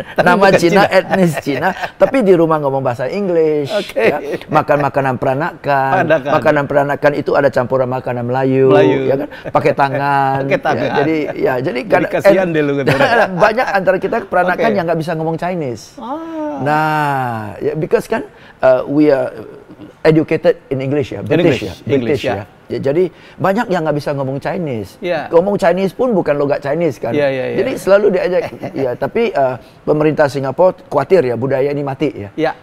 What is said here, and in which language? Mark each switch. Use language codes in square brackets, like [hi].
[id] Nama Cina, etnis Cina, tapi di rumah ngomong bahasa Inggris. Ya. Makan makanan peranakan. Makanan peranakan itu ada campuran makanan Melayu. Ya kan? Pakai tangan. Jadi kasihan deh lu banyak antara kita peranakan yang nggak bisa ngomong Chinese. [en] Nah, because kan we are educated in English ya, British ya. [id] Jadi banyak yang nggak bisa ngomong Chinese. Ngomong Chinese pun bukan logat Chinese kan. Jadi selalu diajak. Tapi pemerintah Singapura khawatir ya budaya ini mati ya.